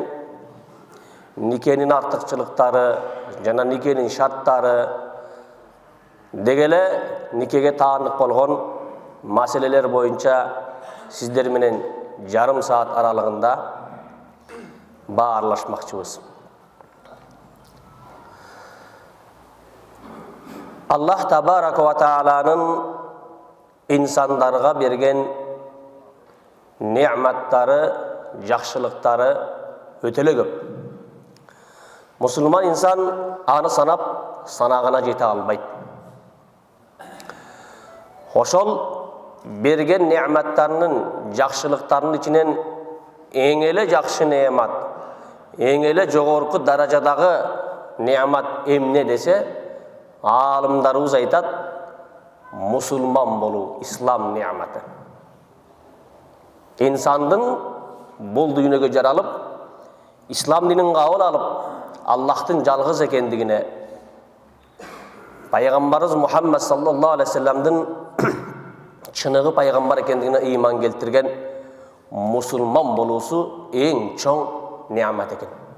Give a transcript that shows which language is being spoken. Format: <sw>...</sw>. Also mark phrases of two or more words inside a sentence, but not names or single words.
<ky>Никенин артыкчылыктары жана никенин шарттары дегеле никеге таандык болгон маселелер боюнча сиздер менен жарым саат аралыгында баарлашмакчыбыз.</ky> <ar>الله تبارك وتعالى</ar> <ky>инсандарга берген не'маттары, жакшылыктары өтө эле көп. Мусулман инсан аны санап, санагына жете албайт. Ошол берген не'маттарынын, жакшылыктарынын ичинен эң эле жакшы не'мат, эң эле жогорку даражадагы не'мат эмне десе, аалымдарыбыз айтат, мусулман болуу, ислам не'маты. Инсандын бул дүйнөгө жаралып, ислам динин кабыл алып, Аллахтын жалгыз экендигине, пайгамбарыбыз Мухаммад</ky> <ar>صلى الله عليه وسلم</ar> <ky>чыныгы пайгамбар экендигине ыйман келтирген мусулман болуусу эң чоң не'мат экен.</ky>